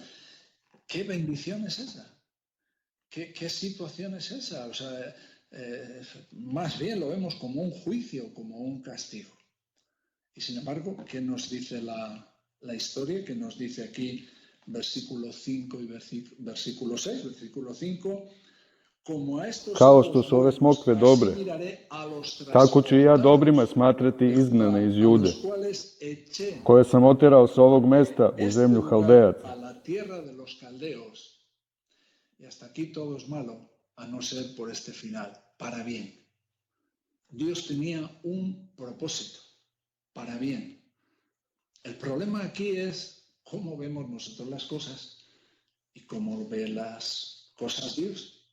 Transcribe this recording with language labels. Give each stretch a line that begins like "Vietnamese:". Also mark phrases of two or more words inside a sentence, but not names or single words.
Spanish: ¿Qué bendición es esa? ¿Qué situación es esa? O sea, más bien lo vemos como un juicio, como un castigo. Y sin embargo, ¿qué nos dice la historia? ¿Qué nos dice aquí versículo 5 y versículo 6? Versículo 5,
Serbian: Kao što su ove smokve dobre, tako ću i ja dobrima smatrati izgnane iz Jude, koje sam oterao sa ovog mesta u zemlju Haldejaca.
Spanish: Y hasta aquí todo es malo, a no ser por este final, para bien. Dios tenía un propósito, para bien. El problema aquí es cómo vemos nosotros las cosas y cómo ve las cosas Dios.